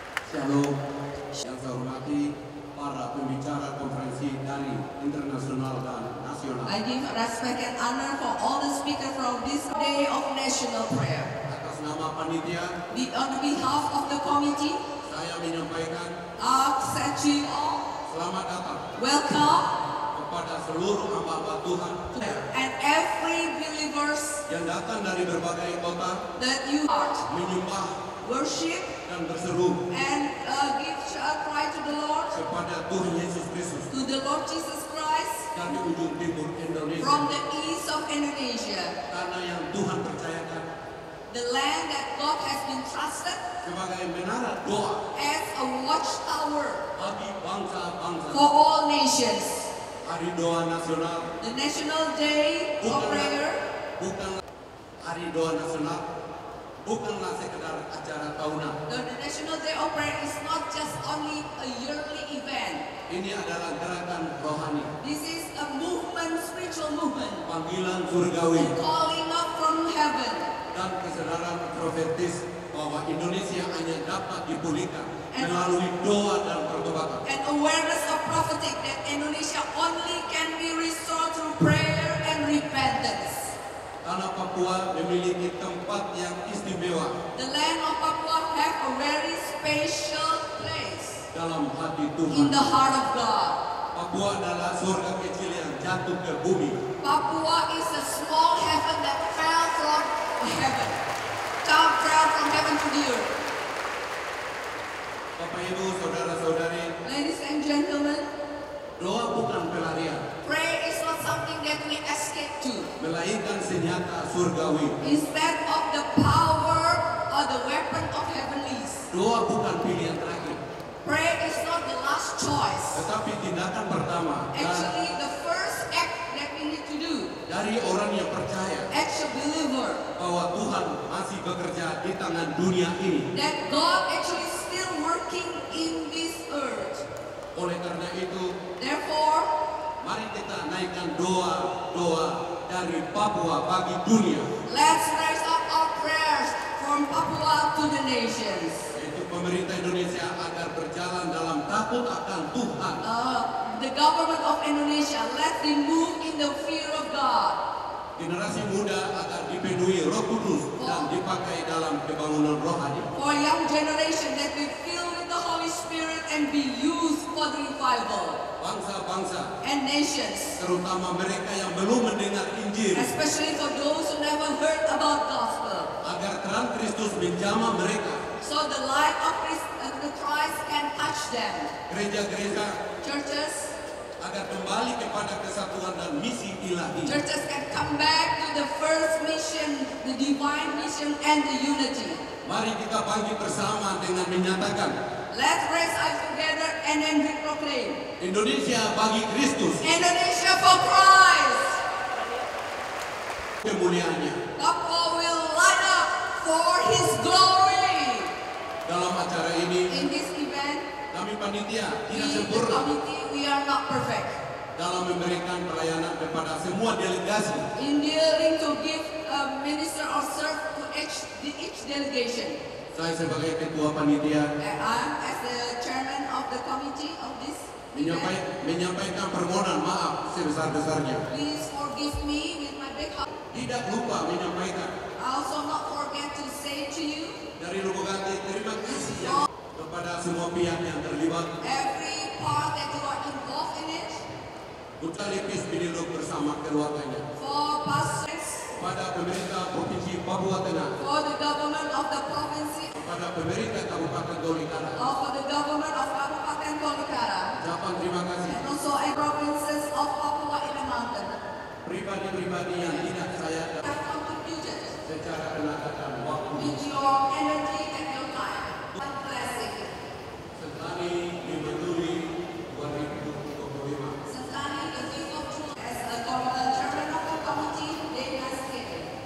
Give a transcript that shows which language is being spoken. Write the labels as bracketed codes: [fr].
[id] Shalom, yang saya hormati para pembicara konferensi dari internasional dan nasional. [en] I give respect and honor for all the speakers from this day of national prayer. [id] Atas nama panitia, [en] On behalf of the committee, [id] saya menyampaikan [en] I said to you all, [id] Selamat datang [en] welcome, [id] kepada seluruh hamba-hamba Tuhan [en] and every believers [id] yang datang dari berbagai kota [en] that you are [id] menyembah [en] worship [id] dan berseru [en] and give a cry to the Lord, [id] kepada Tuhan Yesus Kristus [en] to the Lord Jesus Christ [id] dari ujung timur Indonesia. [en] from the east of Indonesia, [id] Tanah yang Tuhan percayakan [en] the land that God has been trusted [id] sebagai menara doa [en] as a watchtower [id] bagi bangsa-bangsa. [en] for all nations. [id] Hari doa nasional [en] The National Day of Prayer [id] bukan hari doa nasional, bukanlah sekedar acara tahunan. [en] The National Day of Prayer is not just only a yearly event. [id] Ini adalah gerakan rohani, [en] This is a movement, spiritual movement, [id] panggilan surgawi [en] calling up from heaven [id] dan kesadaran profetis bahwa Indonesia hanya dapat dipulihkan [en] And- [id] melalui doa dan pertobatan. [en] and awareness of prophetic that Indonesia only can be restored through prayer and repentance. [id] Tanah Papua memiliki tempat yang istimewa [en] The land of Papua have a very special place [id] dalam hati [en] in [id] Tuhan. [en] the heart of God. [id] Papua adalah surga kecil yang jatuh ke bumi. [en] Papua is a small heaven that fell from heaven. Fell from heaven to the earth. [id] Bapak Ibu, saudara-saudari, [en] Ladies and gentlemen, [id] doa bukan pelarian, [en] prayer is not something that we escape to. [id] melainkan senjata surgawi. [en] Instead of the power or the weapon of heavenlies. [id] Doa bukan pilihan terakhir, [en] Prayer is not the last choice. [id] tetapi tindakan pertama [en] Actually, the first act that we need to do [id] dari orang yang percaya [en] as a believer, [id] bahwa Tuhan masih bekerja di tangan dunia ini. [en] that God actually still working in this earth. [id] Oleh karena itu, [en] Therefore, [id] mari kita naikkan doa-doa dari Papua bagi dunia, [en] let's raise up our prayers from Papua to the nations. [id] yaitu pemerintah Indonesia agar berjalan dalam takut akan Tuhan. [en] The government of Indonesia, let them move in the fear of God. [id] Generasi muda agar dipenuhi Roh Kudus dan dipakai dalam kebangunan rohani. [en] For young generation that we fill with the Holy Spirit and be used for the revival. [id] Bangsa-bangsa, [en] And nations, [id] terutama mereka yang belum mendengar Injil, [en] especially for those who never heard about gospel. [id] agar terang Kristus menjamah mereka. [en] So the light of the Christ can touch them. [id] Gereja-gereja [en] Churches, [id] agar kembali kepada kesatuan dan misi ilahi. [en] churches can come back to the first mission, the divine mission and the unity. [id] Mari kita bangkit bersama dengan menyatakan [en] Let's raise up together and then we proclaim [id] Indonesia bagi Kristus [en] Indonesia for Christ. [id] kemuliaannya. [en] Papua will light up for His glory. [id] Dalam acara ini [en] In this event, [id] kami panitia [en] we, [id] tidak [en] the [id] sempurna [en] committee, we are not perfect. [id] dalam memberikan pelayanan kepada semua delegasi. [en] In dealing to give a minister or serve to each delegation. [id] Saya sebagai ketua panitia [en] I'm as the chairman of the committee of this event. [id] menyampaikan permohonan maaf sebesar-besarnya. [en] Please forgive me with my big heart. [id] Tidak lupa menyampaikan [en] I also not forget to say to you, [id] dari lubuk hati terima kasih ya kepada semua pihak yang terlibat. [en] every part that you are involved in it, [id] Duta Lepis Biniluk bersama keluarganya. [en] for pastors, [id] Kepada pemerintah Provinsi Papua Tengah. [en] for the government of the province, [id] Kepada pemerintah Kabupaten Tolikara. [en] or for the government of Kabupaten Tolikara, [id] Ucapan terima kasih. [en] and also in provinces of Papua in the mountain. [id] Pribadi-pribadi yang tidak saya [en] Have contributed [id] secara tenaga dan waktu. [en] with your energy and your time. One blessing. [id] Setani 5 Juli 2025. [en] Sentani the 5th of June as the chairman of the committee, Dinas Kili.